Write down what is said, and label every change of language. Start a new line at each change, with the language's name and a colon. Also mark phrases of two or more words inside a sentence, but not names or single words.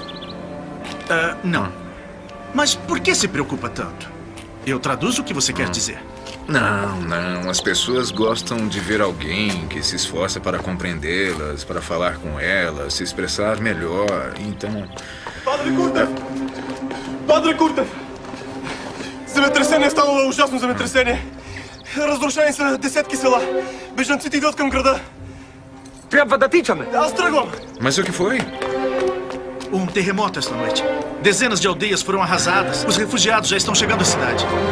Portuguese: Não. Mas por que se preocupa tanto? Eu traduzo o que você quer dizer. Não. As pessoas gostam de ver alguém que se esforça para compreendê-las, para falar com elas, se expressar melhor. Então...
Bulgarian: Падре Куртев! Земетресение станало ужасно земетресение. Разрушени са десетки села. Бежанците идват към града. Трябва да тичаме. Аз тръгвам.
Portuguese: Mas o que foi? Terremoto esta noite. Dezenas de aldeias foram arrasadas. Os refugiados já estão chegando à cidade.